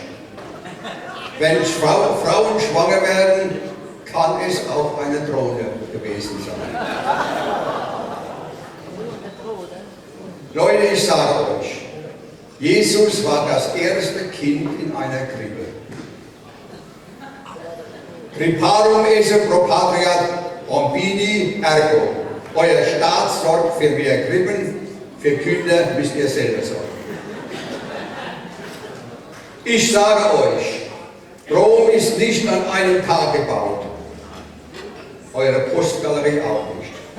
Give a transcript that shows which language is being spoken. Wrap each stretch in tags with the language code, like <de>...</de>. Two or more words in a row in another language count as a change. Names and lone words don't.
<de>Wenn Frauen schwanger werden, kann es auch eine Drohne gewesen sein. Leute, ich sage euch, Jesus war das erste Kind in einer Krippe.</de> <la>Criparum esse pro patria bombini ergo.</la> <de>Euer Staat sorgt für mehr Krippen, für Kinder müsst ihr selber sorgen. Ich sage euch, Rom ist nicht an einem Tag gebaut. Eure Postgalerie auch nicht.</de>